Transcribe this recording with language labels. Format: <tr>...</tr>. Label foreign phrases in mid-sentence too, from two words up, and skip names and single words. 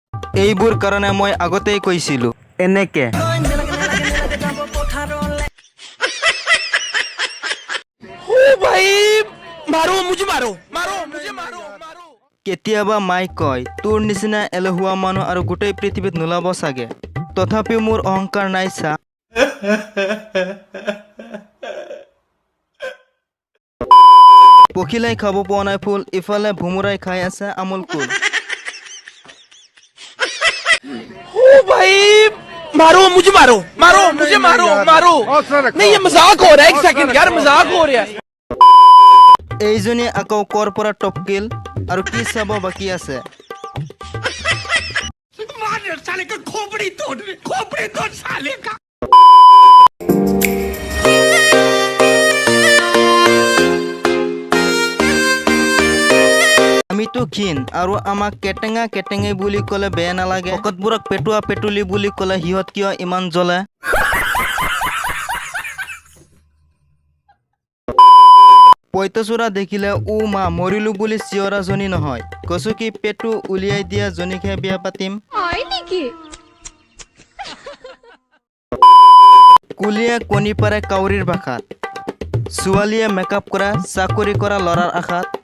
<as>এইবোৰ কাৰণে মই আগতেই কৈছিলো এনেকে কেতিয়াবা মাই কয় তোৰ নিচিনা এলেহুৱা মানুহ আৰু গোটেই পৃথিৱীত নোলাব চাগে তথাপিও মোৰ অহংকাৰ নাই চা পখিলাই খাব পোৱা নাই ফুল ইফালে ভুমুৰাই খাই আছে আমুল কুল</as> <hi>मारो मुझे मारो मारो मुझे मारो मारो नहीं ये मजाक हो रहा है एक सेकंड यार मजाक हो रहा है</hi> <as>এইজনী আকৌ কৰ পৰা টপকিল আৰু কি চাব বাকী আছে</as> <hi>साले का खोपड़ी तोड़ साले का</hi> <as>আমিতো ক্ষীণ আৰু আমাক কেটেঙা কেটেঙে বুলি ক'লে বেয়া নালাগে ভকতবোৰক পেটুৱা পেটুলি বুলি ক'লে সিহঁত কিয় ইমান জ্বলে পঁইতাচোৰা দেখিলে ও মা মৰিলো বুলি চিঞৰাজনী নহয় কৈছো কি পেটু উলিয়াই দিয়া জনীকহে বিয়া পাতিম কুলিয়ে কণী পাৰে কাউৰীৰ ভাষাত ছোৱালীয়ে মেকআপ কৰা চাকৰি কৰা ল'ৰাৰ আশাত</as>